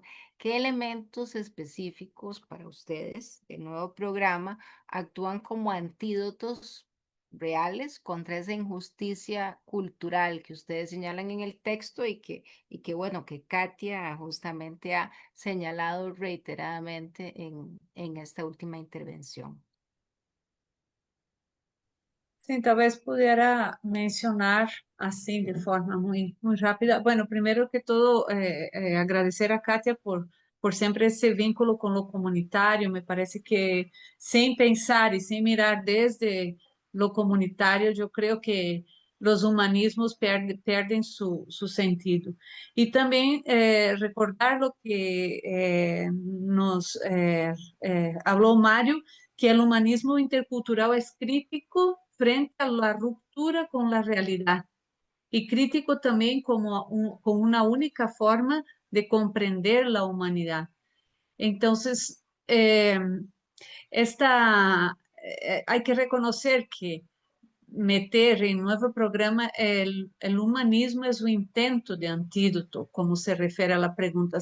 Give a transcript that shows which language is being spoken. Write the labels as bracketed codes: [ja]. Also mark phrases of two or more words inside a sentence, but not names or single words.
[es] ¿Qué elementos específicos para ustedes del nuevo programa actúan como antídotos reales contra esa injusticia cultural que ustedes señalan en el texto bueno, que Katia justamente ha señalado reiteradamente en esta última intervención? [pt] Sim, talvez pudiera mencionar assim de forma [es] muy rápida. Bueno, primero que todo, agradecer a Katia por [pt] sempre esse vínculo com o comunitário. [es] Me parece que [pt] sem pensar e sem [es] mirar desde lo comunitário, [pt] eu creio que os humanismos perdem [es] su sentido. [pt] E também recordar [es] lo que nos [pt] falou Mário, [es] que el humanismo intercultural es crítico frente a la ruptura con la realidad y crítico también con una única forma de comprender la humanidad. Entonces, hay que reconocer que meter en nuevo programa el humanismo es un intento de antídoto, como se refiere a la pregunta.